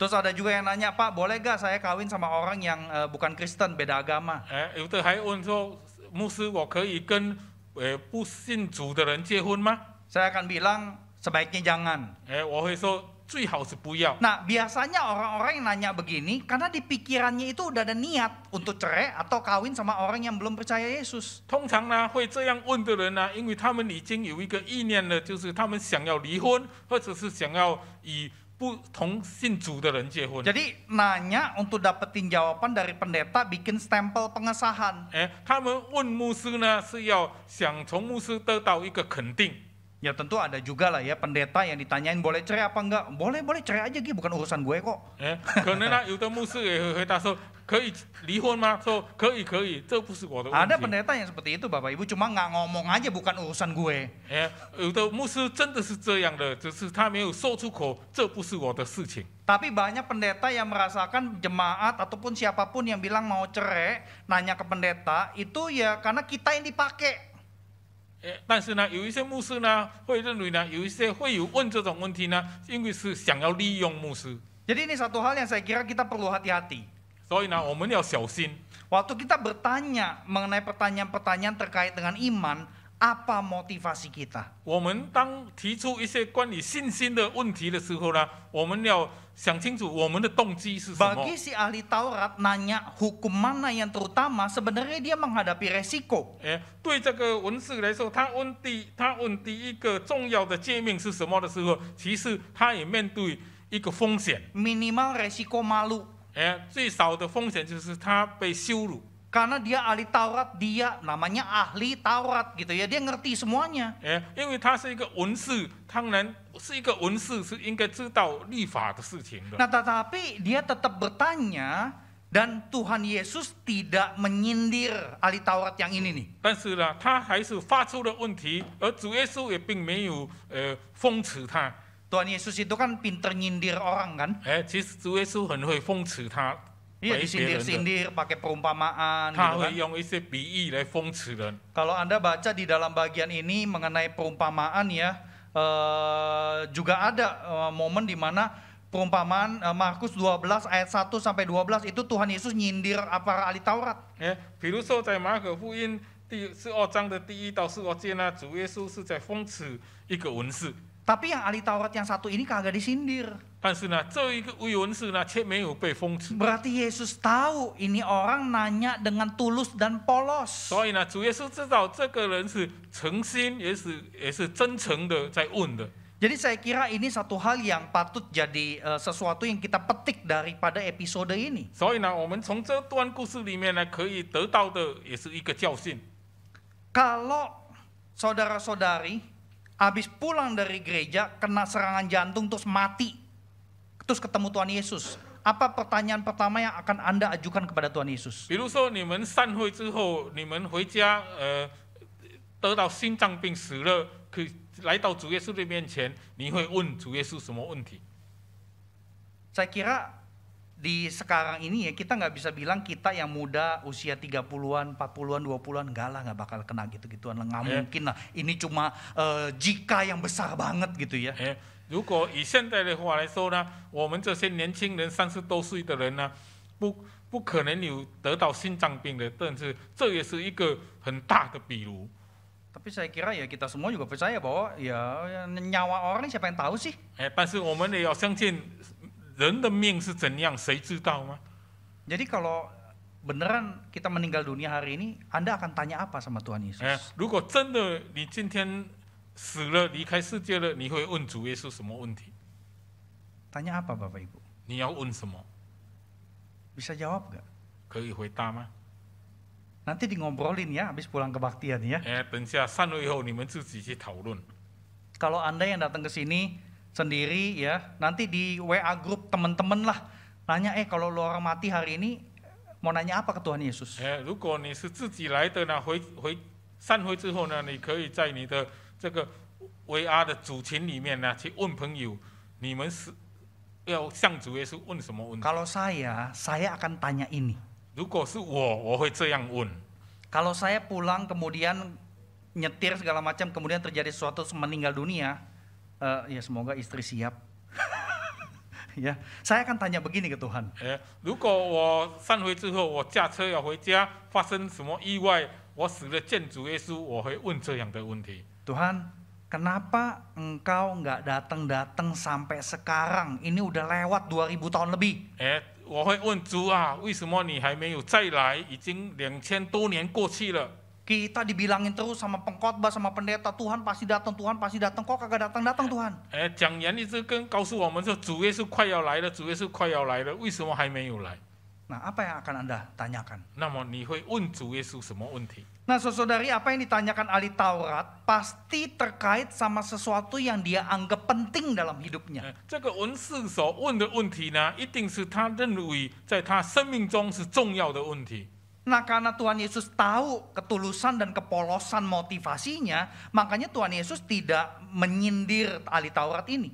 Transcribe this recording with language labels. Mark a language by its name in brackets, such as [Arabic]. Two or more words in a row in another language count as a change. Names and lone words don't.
[Indonesian] Terus ada juga yang nanya, Pak boleh gak saya kawin sama orang yang bukan Kristen, beda agama? [Chinese] 有的还问说，牧师，我可以跟不信主的人结婚吗？ [Indonesian] Saya akan bilang sebaiknya jangan. [Chinese] 我会说最好是不要。 [Indonesian] Nah biasanya orang-orang yang nanya begini karena di pikirannya itu udah ada niat untuk cerai atau kawin sama orang yang belum percaya Yesus. [Chinese] 通常呢，会这样问的人呢，因为他们已经有一个意念了，就是他们想要离婚，或者是想要与不同信主的人结婚。 [Indonesian] Jadi nanya untuk dapetin jawaban dari pendeta, bikin stempel pengesahan. [Chinese] 他们问牧师呢，是要想从牧师得到一个肯定。 [Indonesian] Ya tentu ada juga lah ya pendeta yang ditanyain boleh cerai apa enggak. Boleh cerai aja Gi, bukan urusan gue kok. [Chinese] 可能呢，有的牧师也会回答说，可以离婚吗？说可以，这不是我的问 [Indonesian] Ada [Chinese] 题。 [Indonesian] pendeta yang seperti itu Bapak Ibu, cuma nggak ngomong aja bukan urusan gue. [Chinese] 有的牧师真的是这样的，只是他没有说出口，这不是我的事情。 [Indonesian] Tapi banyak pendeta yang merasakan jemaat ataupun siapapun yang bilang mau cerai, nanya ke pendeta, itu ya karena kita yang dipakai. [Chinese] 但是呢，有一些牧师呢会认为呢，有一些会有问这种问题呢，因为是想要利用牧师， [Indonesian] Jadi ini satu hal yang saya kira kita perlu hati-hati. [Chinese] 所以呢，我们要小心。 [Indonesian] Waktu kita bertanya mengenai pertanyaan-pertanyaan terkait dengan iman, apa motivasi kita? [Chinese] 我们当提出一些关于信心的问题的时候呢，我们要想清楚我们的动机是什么。 [Indonesian] Bagi si ahli Taurat nanya hukum mana yang terutama, sebenarnya dia menghadapi resiko. [Chinese] 对这个文士来说，他问第一个重要的诫命是什么的时候，其实他也面对一个风险。 [Indonesian] Minimal resiko malu. [Chinese] 最少的风险就是他被羞辱。 [Indonesian] Karena dia ahli Taurat, dia namanya ahli Taurat gitu ya, dia ngerti semuanya. [Chinese] 因为他是一个文士，当然是一个文士是应该知道律法的事情的。 [Indonesian] Nah tetapi dia tetap bertanya dan Tuhan Yesus tidak menyindir ahli Taurat yang ini nih. [Chinese] 但是呢，他还是发出了问题，而主耶稣也并没有讽刺他。 [Indonesian] Tuhan Yesus itu kan pinter nyindir orang kan? [Chinese] 其实主耶稣很会讽刺他。 [Indonesian] Iya disindir-sindir pakai perumpamaan [Chinese] 他 [Indonesian] gitu [Chinese] 会 [Indonesian] kan. [Chinese] 用一些比喻来讽刺人。 [Indonesian] Kalau Anda baca di dalam bagian ini mengenai perumpamaan ya, juga ada momen di mana perumpamaan Markus 12 ayat 1 sampai 12 itu Tuhan Yesus nyindir para ahli Taurat. [Chinese] 比如说在马可福音第12章的第1到15节呢，主耶稣是在讽刺一个文士。 [Indonesian] Tapi yang ahli Taurat yang satu ini kagak disindir. [Chinese] 但是呢，这一个位文士呢，却没有被讽刺。 [Indonesian] Berarti Yesus tahu ini orang nanya dengan tulus dan polos. [Chinese] 所以呢，主耶稣知道这个人是诚心，也是真诚的在问的。 [Indonesian] Jadi saya kira ini satu hal yang patut jadi sesuatu yang kita petik daripada episode ini. [Chinese] 所以呢，我们从这段故事里面呢，可以得到的也是一个教训。 [Indonesian] Kalau saudara-saudari habis pulang dari gereja kena serangan jantung terus mati, terus ketemu Tuhan Yesus, apa pertanyaan pertama yang akan Anda ajukan kepada Tuhan Yesus? [Chinese] 比如说你们散会之后，你们回家得到心脏病死了，可以来到主耶稣的面前，你会问主耶稣什么问题？ [Indonesian] Saya kira di sekarang ini ya kita nggak bisa bilang kita yang muda usia 30-an, 40-an, 20-an enggak lah, nggak bakal kena gitu-gituan lah, nggak mungkin lah. Ini cuma jika yang besar banget gitu ya. [Chinese] 如果以现在的话来说呢，我们这些年轻人30多岁的人呢，不可能有得到心脏病的，但是这也是一个很大的比如。 [Indonesian] Tapi saya kira ya kita semua juga percaya bahwa ya nyawa orang siapa yang tahu sih? [Chinese] 但是我们也要相信人的命是怎样，谁知道吗？ [Indonesian] Jadi kalau beneran kita meninggal dunia hari ini, Anda akan tanya apa sama Tuhan Yesus? [Chinese] 如果真的你今天死了离开世界了，你会问主耶稣什么问题？ [Indonesian] Tanya apa Bapak Ibu? [Chinese] 你要问什么？ [Indonesian] Bisa jawab gak? [Chinese] 可以回答吗？ [Indonesian] Nanti di ngobrolin ya habis pulang kebaktian ya. [Chinese] 等下散会后你们自己去讨论。 [Indonesian] Kalau Anda yang datang ke sini sendiri ya, nanti di WA grup teman-teman lah nanya, kalau lu orang mati hari ini mau nanya apa ke Tuhan Yesus? [Chinese] 如果你是自己来的呢，散会之后呢，你可以在你的这个 VR 的组群里面呢，去问朋友，你们是要向主耶稣问什么问题？ [Indonesian] Kalau saya akan tanya ini. [Chinese] 如果是我会这样问。 [Indonesian] Kalau saya pulang kemudian nyetir segala macam, kemudian terjadi sesuatu meninggal dunia, ya semoga istri siap. Ya, saya akan tanya begini ke Tuhan. [Chinese] 如果我散会之后，我驾车要回家，发生什么意外，我死了见主耶稣，我会问这样的问题。 [Indonesian] Tuhan, kenapa engkau nggak datang sampai sekarang? Ini udah lewat 2000 tahun lebih. [Chinese] 我会问主啊，为什么你还没有再来？已经2000多年过去了。 [Indonesian] Kita dibilangin terus sama pengkhotbah sama pendeta, Tuhan pasti datang, kok kagak datang Tuhan? [Chinese] 讲员一直告诉我们说，主耶稣快要来了，主耶稣快要来了，为什么还没有来？ [Indonesian] Nah, apa yang akan Anda tanyakan? [Chinese] 那么你会问主耶稣什么问题？ [Indonesian] Nah, saudari, apa yang ditanyakan ahli Taurat pasti terkait sama sesuatu yang dia anggap penting dalam hidupnya. [Chinese] 这个文士所问的问题呢，一定是他认为在他生命中是重要的问题。 [Indonesian] Nah, karena Tuhan Yesus tahu ketulusan dan kepolosan motivasinya, makanya Tuhan Yesus tidak menyindir ahli Taurat ini.